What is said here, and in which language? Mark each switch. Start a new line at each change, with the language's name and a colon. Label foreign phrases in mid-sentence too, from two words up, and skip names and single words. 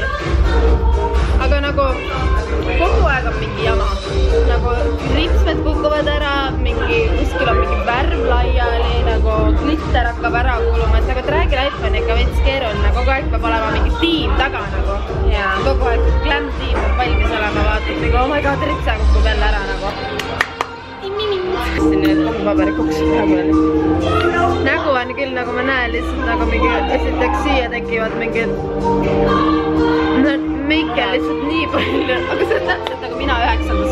Estonian: Aga nagu kogu aeg on mingi jama. Nagu ripsmed kukuvad ära, kuskil on mingi värv laiali, nagu glitter hakkab ära kuluma. Et nagu Drag Life on ikka veits keeruline. Kogu aeg peab olema mingi tiim taga nagu. Kogu aeg glam tiim peab valmis olema, vaatad nagu
English: oh my god,
Estonian: ripsa kukub jälle ära nagu. Need paberikuks nägu on küll nagu ma näen lihtsalt nagu mingi esiteks siia tekivad mingid meike lihtsalt nii palju, aga see on täpselt nagu mina 9.